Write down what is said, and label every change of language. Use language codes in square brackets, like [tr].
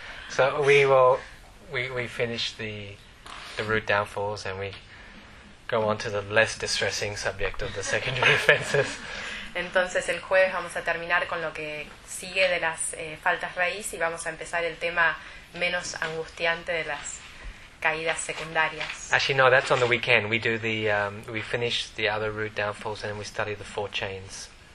[en] So we finish the root downfalls and we go on to the less distressing subject of the secondary offenses. [es] Entonces el jueves vamos a terminar con lo que sigue de las faltas raíz y vamos a empezar el tema menos angustiante de las caídas secundarias. [en] Actually, no, that's on the weekend. We do the we finish the other root downfalls and we study the four chains.